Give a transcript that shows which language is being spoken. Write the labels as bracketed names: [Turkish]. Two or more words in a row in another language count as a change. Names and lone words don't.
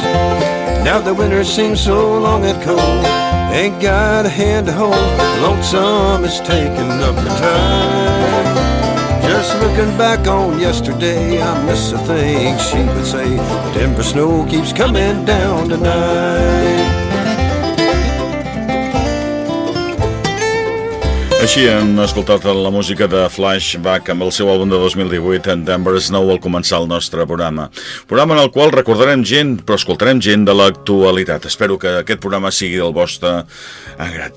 [English] Now the winter seems so long and cold, ain't got a hand to hold. Lonesome is taking up the time. Just looking back on yesterday, I miss the things she would say. The Denver snow keeps coming down tonight. [Catalan] Així hem escoltat la música de Flashback amb el seu àlbum de 2018 en Denver Snow al començar el nostre programa. Programa en el qual recordarem gent, però escoltarem gent de l'actualitat. Espero que aquest programa sigui del vostre agrat.